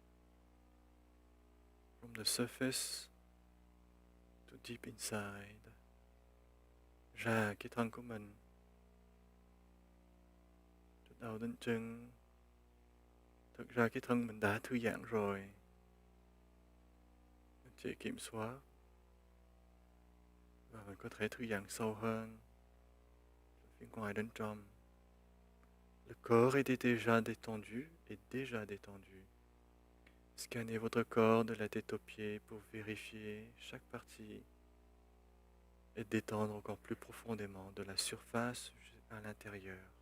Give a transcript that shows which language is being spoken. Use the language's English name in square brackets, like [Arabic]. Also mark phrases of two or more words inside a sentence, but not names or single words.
[English] From the surface to deep inside. [Vietnamese] Ra cái thân của mình, từ đầu đến chân. Thực ra cái thân mình đã thư giãn rồi. Mình chỉ kiểm soát. Và mình có thể thư giãn sâu hơn. Phía ngoài đến trong. [French] Le corps est déjà détendu et déjà détendu. Scannez votre corps de la tête aux pieds pour vérifier chaque partie et détendre encore plus profondément de la surface à l'intérieur.